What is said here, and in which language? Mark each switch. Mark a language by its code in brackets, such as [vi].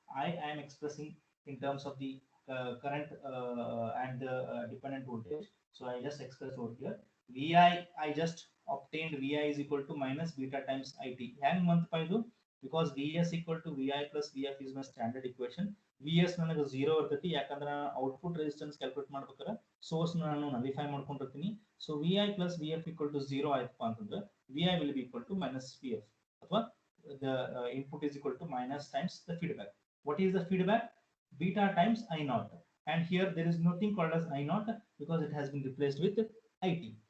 [en] I am expressing in terms of the current and the dependent voltage. So I just express over here. VI, I just obtained VI is equal to minus beta times IT. [kn] Hang month paidu [en] because VS equal to VI plus VF is my standard equation. [kn] VS ನನಗೆ 0 ಇರ್ತೈತಿ ಯಾಕಂದ್ರೆ ನಾನು output resistance calculate ಮಾಡ್ಬೇಕಾದ್ರೆ source ನಾನು nullify ಮಾಡ್ಕೊಂಡಿರ್ತೀನಿ. [en] so VI plus VF equal to 0 [kn] ಆಯ್ತಪ್ಪ ಅಂತಂದ್ರೆ [en] VI will be equal to minus VF ಅಥವಾ the input is equal to minus times the feedback. What is the feedback? Beta times I naught. And here there is nothing called as I naught because it has been replaced with IT.